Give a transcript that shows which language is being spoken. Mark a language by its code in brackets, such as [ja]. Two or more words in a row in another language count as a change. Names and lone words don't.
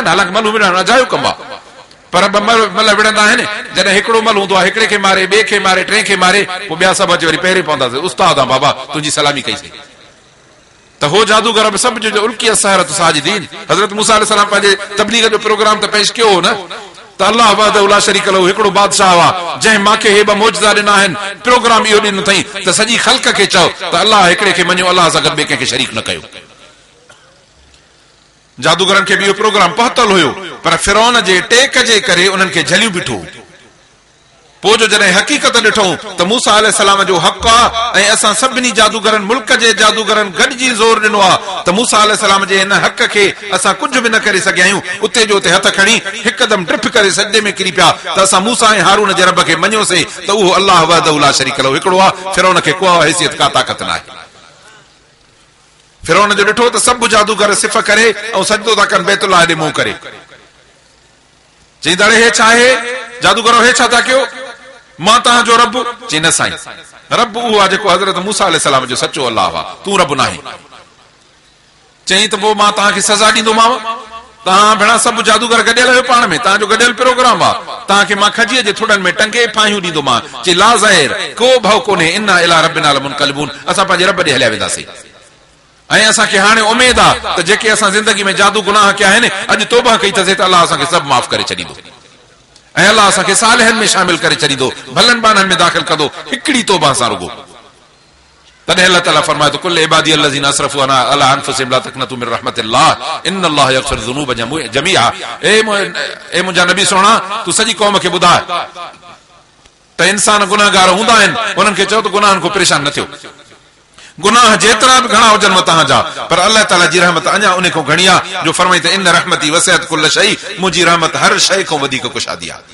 [sd] हालांकि मल विढ़ण अजायो कमु आहे, पर ॿ मल विढ़ंदा आहिनि। जॾहिं हिकिड़ो मल हूंदो आहे, हिकिड़े खे मारे, ॿिए खे मारे, टे खे मारे, पोइ ॿिया सभु अची वरी पहिरें पवंदासीं, उस्ताद आहे बाबा, तुंहिंजी सलामी कईसीं। त हो जादूगर बि सभु जो [ar] ألقي السحرة ساجدين. [sd] हज़रत मूसा अलैहिस्सलाम पंहिंजे तबलीग जो प्रोग्राम त पेश कयो हो न, त [ar] الله وحده لا شريك له [sd] हिकिड़ो बादशाह आहे जंहिं मांखे हे ॿ मौजज़ा ॾिना आहिनि। प्रोग्राम इहो ॾिनो अथई त सॼी ख़ल्क़ खे चओ त अल्लाह हिकिड़े खे मञो, अल्लाह सां गॾु ॿिए कंहिंखे शरीक न कयो। जादूगरनि खे बि इहो प्रोग्राम पहुतल हुयो, पर फिरौन जे टेक जे करे उन्हनि खे झलियूं बीठो। पोइ जो जॾहिं हक़ीक़त ॾिठो त मूसा अलैहिस्सलाम जो हक़ आहे ऐं असां सभिनी जादूगरनि, मुल्क जे जादूगरनि गॾिजी ज़ोर ॾिनो आहे त मूसा अलैहिस्सलाम जे हिन हक़ खे असां कुझु बि न करे सघिया आहियूं, उते जो उते हथ खणी हिकदमि ड्रिप करे सजदे में किरी पिया त असां मूसा ऐं हारून जे रब खे मञियोसीं त उहो [ar] الله وحده لا شريك له [sd] हिकिड़ो आहे। फिरौन खे को हैसियत, का ताक़त न आहे। फिरौन जो ॾिठो त सभु जादूगर सिफ़ करे ऐं सजदो था कनि बैतुल्लाह ॾे मुंहुं करे। चई दाड़े हे छा आहे? जादूगरो हे छा था कयो? मां तव्हांजो रब? चई न साईं, रब उहो आहे जेको हज़रत मूसा अलैहिस्सलाम जो सचो अल्लाह आहे, तूं रब न आहीं। चई त पोइ मां तव्हांखे सज़ा ॾींदोमांव। तव्हां भेणा सभु जादूगर गॾियल आहियो पाण में, तव्हांजो गॾियल प्रोग्राम आहे, तव्हांखे मां खजीअ जे थुड़नि में टंगे फाहियूं ॾींदोमांव। चई [ar] لا ظاهر, [sd] को भउ कोन्हे, [ar] إنا إلى ربنا لمنقلبون, [sd] असां पंहिंजे रब ॾे हलिया वेंदासीं। ऐं असांखे हाणे उमेद आहे त जेके असां ज़िंदगी में जादू गुनाह कया आहिनि, अॼु तौबा कई अथसीं त अल्लाह असांखे सभु माफ़ करे छॾींदो ऐं अल्लाह असांखे सालिहनि में शामिल करे छॾींदो, भलनि बाननि में दाख़िल कंदो, हिकिड़ी तौबा सां रुगो। तॾहिं अल्लाह ताला फरमाए थो [ar] قل عبادي الذين أسرفوا على أنفسهم لا تقنطوا من رحمة الله إن الله يغفر الذنوب جميعا. [sd] ए मुंहिंजा नबी सोना, तू सॼी क़ौम खे ॿुधाए त इंसान गुनाहगार हूंदा आहिनि, उन्हनि खे चओ त गुनाहनि खां परेशान न थियो। गुनाह जेतिरा बि घणा हुजनि तव्हां जा, पर अल्लाह ताला जी रहमत अञा उन खां घणी आहे, जो फरमाई त [ar] إن رحمتي وسعت كل شيء, [sd] मुंहिंजी रहमत हर शइ खां वधीक कुशादी आहे।